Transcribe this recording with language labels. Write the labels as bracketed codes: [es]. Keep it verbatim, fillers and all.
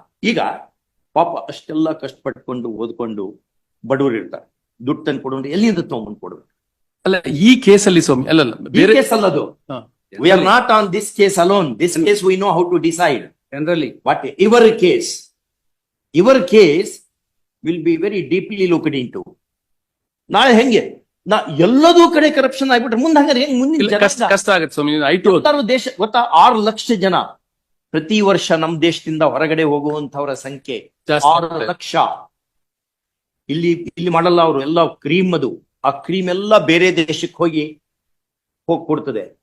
[kn] ಈಗ ಪಾಪ ಅಷ್ಟೆಲ್ಲ ಕಷ್ಟಪಟ್ಕೊಂಡು ಓದ್ಕೊಂಡು ಬಡವರು ಇರ್ತಾರೆ, ದುಡ್ಡು ತಂದು ಕೊಡೋದು ಎಲ್ಲಿಂದ ತಗೊಂಡ್ ಕೊಡೋದು? ಅಲ್ಲ ಈ ಕೇಸಲ್ಲಿ ಸ್ವಾಮಿ, ಅಲ್ಲಲ್ಲ ಬೇರೆ ಕೇಸ್ ಅಲ್ಲ ಅದು. [en] We are not on this case alone. This case we know how to decide. Generally. But your case, your case will be very deeply looked into. [kn] ನಾಳೆ ಹೆಂಗೆ ನಾ ಎಲ್ಲದೂ ಕಡೆ ಕರಪ್ಷನ್ ಆಗ್ಬಿಟ್ರೆ ಮುಂದೆ ಹಂಗಾರೆ ಮುಂದಿನ ಕಷ್ಟ ಆಗುತ್ತೆ ಸ್ವಾಮಿ. ಐಟು ದೇಶ ಗೊತ್ತಾ, ಆರು ಲಕ್ಷ ಜನ ಪ್ರತಿ ವರ್ಷ ನಮ್ಮ ದೇಶದಿಂದ ಹೊರಗಡೆ ಹೋಗುವಂತವರ ಸಂಖ್ಯೆ ಆರು ಲಕ್ಷ. ಇಲ್ಲಿ ಇಲ್ಲಿ ಮಾಡಲ್ಲ ಅವರು, ಎಲ್ಲ ಕ್ರೀಮ್ ಅದು, ಆ ಕ್ರೀಮ್ ಎಲ್ಲ ಬೇರೆ ದೇಶಕ್ಕೆ ಹೋಗಿ ಹೋಗಿ ಕೊಡ್ತದೆ.